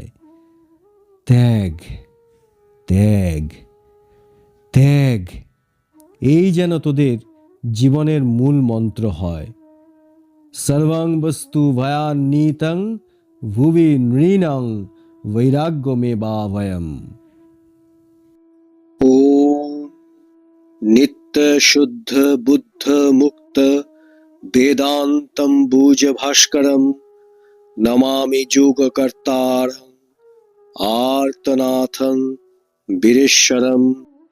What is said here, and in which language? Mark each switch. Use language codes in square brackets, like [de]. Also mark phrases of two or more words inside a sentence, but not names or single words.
[bn] ত্যাগ ত্যাগ ত্যাগ, এই যেন তোদের জীবনের মূল মন্ত্র হয়। [sa] সর্বং বস্তু ভয়ান্বিতং ভুবি নৃণং বৈরাগ্যমেবাভয়ম। ॐ नित्य शुद्ध बुद्ध मुक्त वेदान्तम्बुज भास्करं नमामि योगकर्तारम् आर्तनाथं वीरेश्वरम्।